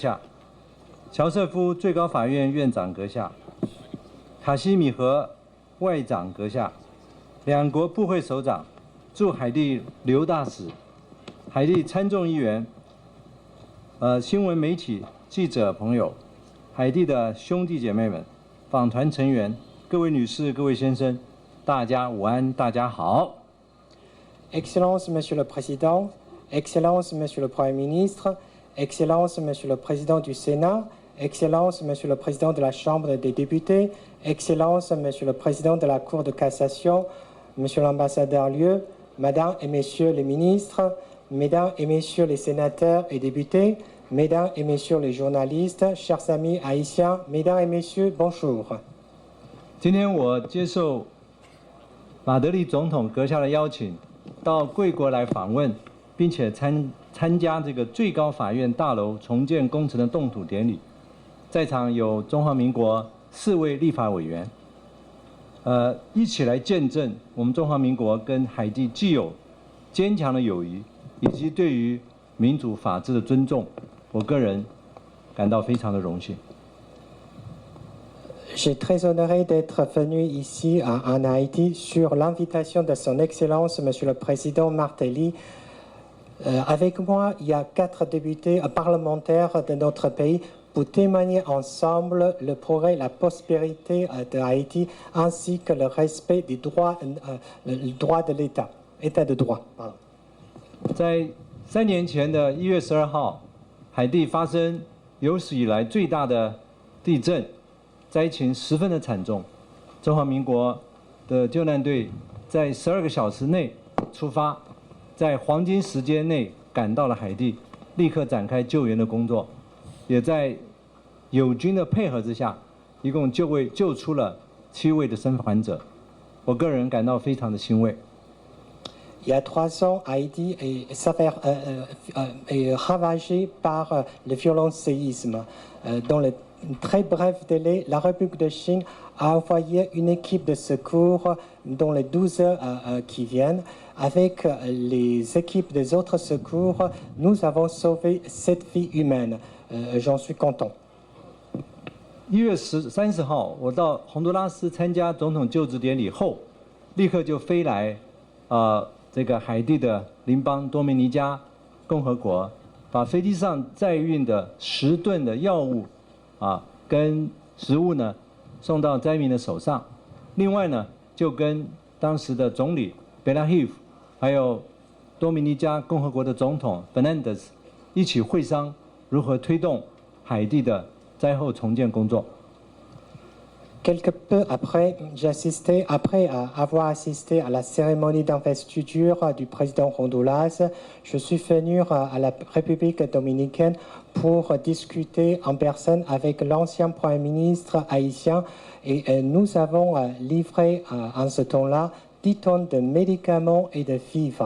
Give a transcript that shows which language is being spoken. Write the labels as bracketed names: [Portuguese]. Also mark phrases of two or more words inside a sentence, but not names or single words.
[Chinese] 下，乔瑟夫最高法院院长阁下，卡西米和外长阁下，两国部会首长，驻海地刘大使，海地参众议员，新闻媒体记者朋友，海地的兄弟姐妹们，访团成员，各位女士、各位先生，大家午安，大家好。 [French] Excellence, Monsieur le Président, Excellence, Monsieur le Premier ministre, Excellence, Monsieur le Président du Sénat, Excellence, Monsieur le Président de la Chambre des députés, Excellence, Monsieur le Président de la Cour de cassation, Monsieur l'ambassadeur Lieu, Madame et Messieurs les ministres, Mesdames et Messieurs les sénateurs et députés, Mesdames et Messieurs les journalistes, chers amis haïtiens, Mesdames et Messieurs, bonjour. [Chinese] 今天我接受马德里总统阁下的邀请，到贵国来访问，并且参加这个最高法院大楼重建工程的动土典礼。在场有中华民国4位立法委员，一起来见证我们中华民国跟海地既有坚强的友谊，以及对于民主法治的尊重。我个人感到非常的荣幸。 [French] Je suis très honoré d'être venu ici en Haïti sur l'invitation de Son Excellence, Monsieur le Président Martelly. Avec moi, il y a 4 députés parlementaires de notre pays pour témoigner ensemble le progrès, la prospérité de Haïti, ainsi que le respect des droits, le droit de l'État, État de droit. [Chinese] 在3年前的1月12号，海地发生有史以来最大的地震。灾情十分的惨重，中华民国的救难队在12个小时内出发， 在黄金时间内赶到了海地，立刻展开救援的工作，也在友军的配合之下，一共救出了7位的生还者。我个人感到非常的欣慰。 [French] Il y a 3 ans, Haïti est ravagé par le violent séisme. Dans le très bref délai, la République de Chine a envoyé une équipe de secours dans les 12 heures qui viennent. Avec les équipes des autres secours, nous avons sauvé 7 vies humaines. J'en suis content. [Chinese] 1 月30号，我到洪都拉斯参加总统就职典礼后，立刻就飞来，这个海地的邻邦多米尼加共和国，把飞机上载运的10吨的药物，跟食物呢，送到灾民的手上。另外呢，就跟当时的总理贝拉希夫，还有多米尼加共和国的总统 Fernandez 一起会商，如何推动海地的灾后重建工作。 [French] Quelque peu après, après avoir assisté à la cérémonie d'investiture du président Honduras, je suis venu à la République dominicaine pour discuter en personne avec l'ancien Premier ministre haïtien et nous avons livré en ce temps-là 10 tonnes de médicaments et de vivres.